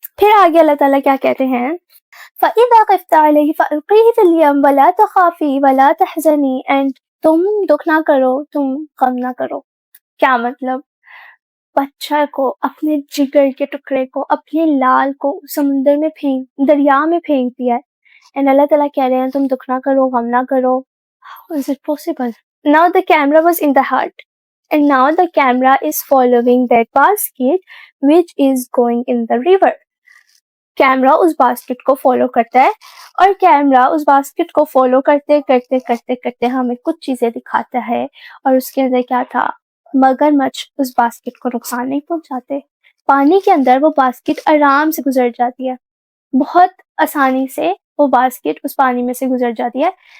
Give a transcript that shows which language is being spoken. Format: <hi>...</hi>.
<ur>پھر آگے اللہ تعالیٰ کیا کہتے ہیں؟</ur> <ar>فَإِذَا خِفْتَ عَلَيْهِ فَأَلْقِيهِ فِي الْيَمِّ وَلَا تَخَافِي وَلَا تَحْزَنِي،</ar> <ur>اینڈ تم دکھ نہ کرو، تم غم نہ کرو. کیا مطلب؟ بچہ کو، اپنے جگر کے ٹکڑے کو، اپنے لال کو سمندر میں دریا میں پھینک دیا ہے، اینڈ اللہ تعالیٰ کہہ رہے ہیں تم دکھ نہ کرو، غم نہ کرو.</ur> <en>How is it possible? Now the camera was in the hut, and now the camera is following that basket which is going in the river.</en> <ur>Camera اس basket کو فالو کرتا ہے، اور کیمرا اس باسکٹ کو follow کرتے کرتے کرتے کرتے ہمیں کچھ چیزیں دکھاتا ہے، اور اس کے اندر کیا تھا؟ مگر مچھ اس باسکٹ کو نقصان نہیں پہنچاتے. پانی کے اندر وہ باسکٹ آرام سے گزر جاتی ہے، بہت آسانی سے وہ باسکٹ اس پانی میں سے گزر جاتی ہے.</ur>